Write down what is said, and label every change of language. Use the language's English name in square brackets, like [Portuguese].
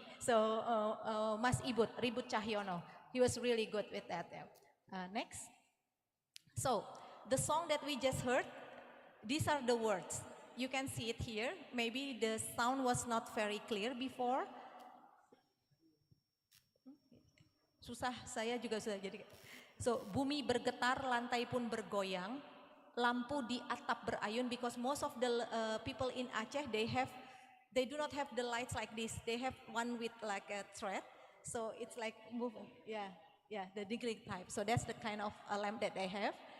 [English] So Mas Ribut Cahyono, he was really good with that. Next. So the song that we just heard, these are the words. You can see it here. Maybe the sound was not very clear before. [Indonesian] Susah, saya juga sudah jadi. [English] So, [Indonesian] bumi bergetar, lantai pun bergoyang, lampu di atap berayun, [English] because most of the people in Aceh, they do not have the lights like this. They have one with like a thread. So it's like moving. Yeah, the Negeri type. So that's the kind of lamp that they have.